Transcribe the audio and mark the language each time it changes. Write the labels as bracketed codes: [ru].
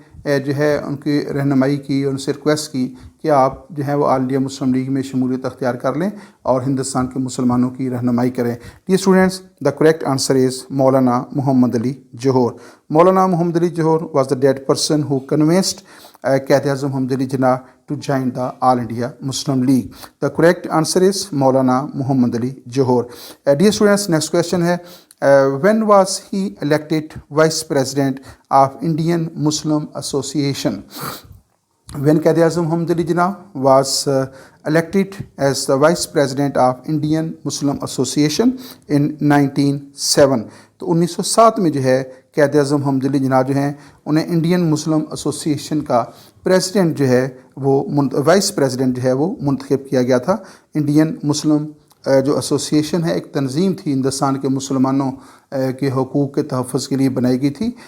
[ur] جو ہے ان کی رہنمائی کی، ان سے ریکویسٹ کی کہ آپ جو ہے وہ آل انڈیا مسلم لیگ میں شمولیت اختیار کر لیں اور ہندوستان کے مسلمانوں کی رہنمائی کریں. [en] Dear students, the correct answer is Maulana Muhammad Ali Jauhar. Maulana Muhammad Ali Jauhar was the that person who convinced Quaid Azam Muhammad Ali Jinnah to join the All India Muslim League. The correct answer is Maulana Muhammad Ali Johor. Dear students, next question है when was he elected Vice President of Indian Muslim Association? When Qaid Azam Muhammad Ali Jinnah was elected as the Vice President of Indian Muslim Association in 1907. [ur] تو 1907 میں جو ہے قائد اعظم محمد علی جناح جو ہیں انہیں Indian Muslim association کا president جو ہے وہ وائس پریزیڈنٹ جو ہے وہ منتخب کیا گیا تھا. انڈین مسلم جو ایسوسیشن ہے ایک تنظیم تھی ہندوستان کے مسلمانوں کے حقوق کے تحفظ کے لیے بنائی گئی تھی.